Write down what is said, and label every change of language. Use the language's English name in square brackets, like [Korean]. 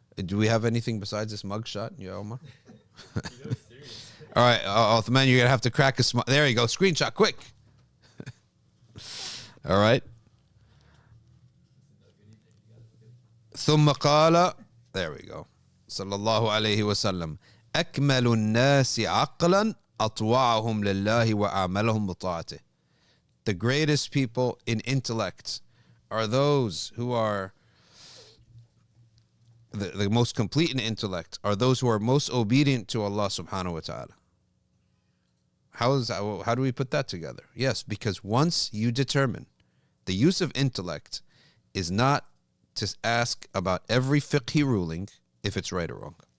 [English] Do we have anything besides this mugshot? Yeah, Omar? All right, Othman, you're going to have to crack a smile. There you go. Screenshot, quick. All right. [Arabic] ثم قال, [English] there we go. Sallallahu alayhi wa sallam. [Arabic] أكمل الناس عقلا أطوعهم لله وأعملهم بطاعته. [English] The greatest people in intellect are those who are the most complete in intellect, are those who are most obedient to Allah subhanahu wa ta'ala. How do we put that together? Yes, because once you determine the use of intellect is not to ask about every fiqhi ruling if it's right or wrong.